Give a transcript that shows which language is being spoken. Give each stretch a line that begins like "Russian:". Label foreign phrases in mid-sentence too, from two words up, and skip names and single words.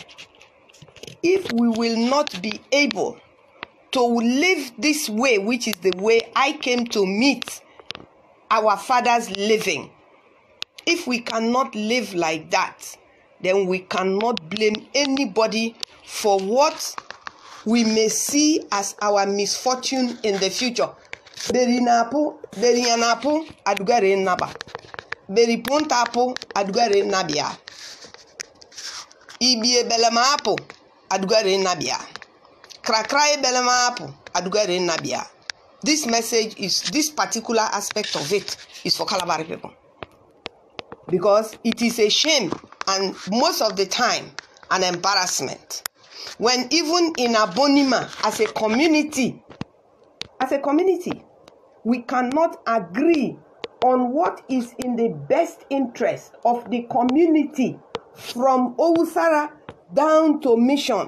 English: If we will not be able to live this way, which is the way I came to meet our fathers living, if we cannot live like that, then we cannot blame anybody for what we may see as our misfortune in the future.
Kalabari: Berinapo, Berianapo, Adugare Naba. Beripuntapo, Adugare Nabia. Ibie Belemapo, Adugare Nabia. Krakrae Belemapo, Adugare Nabia.
English: This message is, this particular aspect of it is for Calabari people. Because it is a shame and most of the time an embarrassment when even in Abonema as a community, we cannot agree on what is in the best interest of the community from Owusara down to Mission.